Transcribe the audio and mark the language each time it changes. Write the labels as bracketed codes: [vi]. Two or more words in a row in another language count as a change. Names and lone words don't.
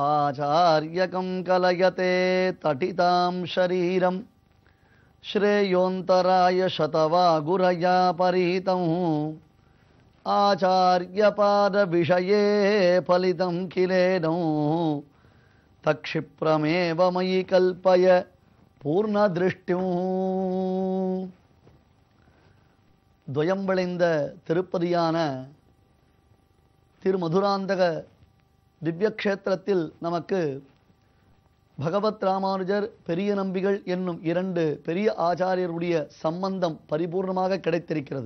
[sa] आचार्यकं कलयते तटितां शरीरं श्रेयोन्तराय शतवागुरया परिहितं आचार्यपादविषये फलितं किलेनं तक्षिप्रमेव मयि कल्पय पूर्णदृष्टिं. [ta] துவயம் விளைந்த திருப்பதியான திருமதுராந்தக திவ்யக்ஷேத்திரத்தில் நமக்கு பகவத் ராமானுஜர் பெரிய நம்பிகள் என்னும் இரண்டு பெரிய ஆச்சாரியருடைய சம்பந்தம் பரிபூர்ணமாக கிடைத்திருக்கிறது.